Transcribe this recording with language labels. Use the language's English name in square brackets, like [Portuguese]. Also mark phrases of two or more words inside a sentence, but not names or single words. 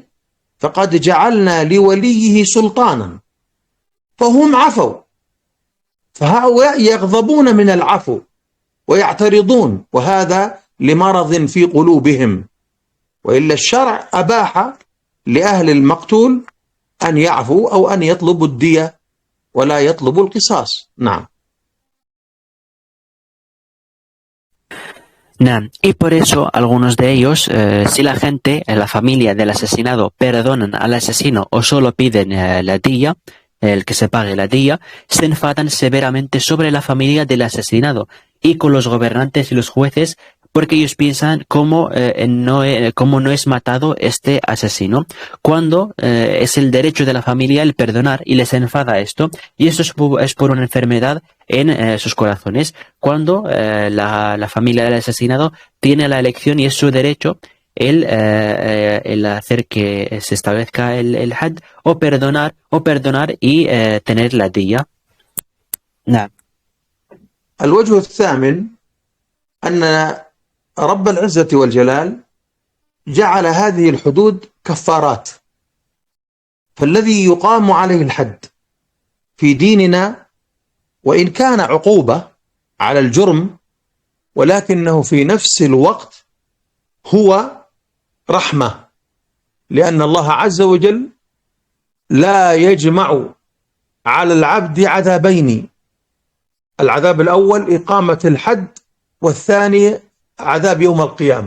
[Arabic] فقد جعلنا لوليه سلطانا، فهم عفوا، فهؤلاء يغضبون من العفو ويعترضون، وهذا لمرض في قلوبهم، وإلا الشرع أباح لأهل المقتول أن يعفوا أو أن يطلبوا الدية ولا يطلبوا القصاص. نعم. Naam. [Spanish] Y por eso algunos de ellos, si la gente, la familia del asesinado, perdonan al asesino o solo piden la día, el que se pague la día, se enfadan severamente sobre la familia del asesinado y con los gobernantes y los jueces, porque ellos piensan cómo no es matado este asesino, cuando es el derecho de la familia el perdonar, y les enfada esto, y esto es por una enfermedad en sus corazones, cuando la familia del asesinado tiene la elección y es su derecho el hacer que se establezca el had, o perdonar y tener la diya. [Arabic] نعم. الوجه الثامن أن رب العزة والجلال جعل هذه الحدود كفارات، فالذي يقام عليه الحد في ديننا وإن كان عقوبة على الجرم، ولكنه في نفس الوقت هو رحمة، لأن الله عز وجل لا يجمع على العبد عذابين: العذاب الأول إقامة الحد، والثاني عذاب يوم القيامة.